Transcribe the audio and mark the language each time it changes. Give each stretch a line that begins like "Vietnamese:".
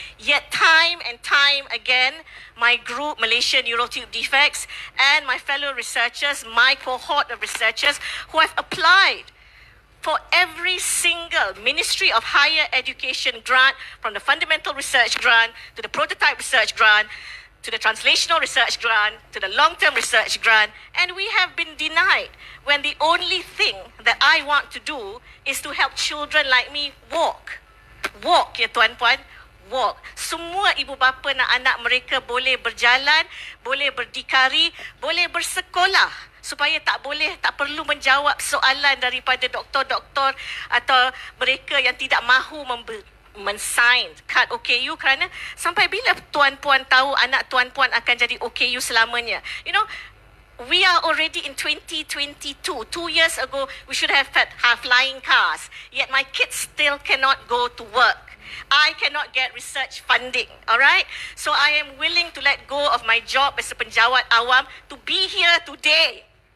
English: Yet time and time again, my group, Malaysia Neural Tube Defects, and my fellow researchers, my cohort of researchers who have applied for every single Ministry of Higher Education grant, from the Fundamental Research Grant to the Prototype Research Grant, to the Translational Research Grant, to the Long-Term Research Grant, and we have been denied when the only thing that I want to do is to help children like me walk.
Malay: Walk, ya tuan-puan, walk. Semua ibu bapa nak anak mereka boleh berjalan, boleh berdikari, boleh bersekolah, supaya tak perlu menjawab soalan daripada doktor-doktor atau mereka yang tidak mahu men-sign kad OKU kerana sampai bila tuan-puan tahu anak tuan-puan akan jadi OKU selamanya.
English: You know, we are already in 2022. 2 years ago, we should have flying cars. Yet my kids still cannot go to work. I cannot get research funding, all right? So I am willing to let go of my job as a
Malay: penjawat awam
English: to be here today.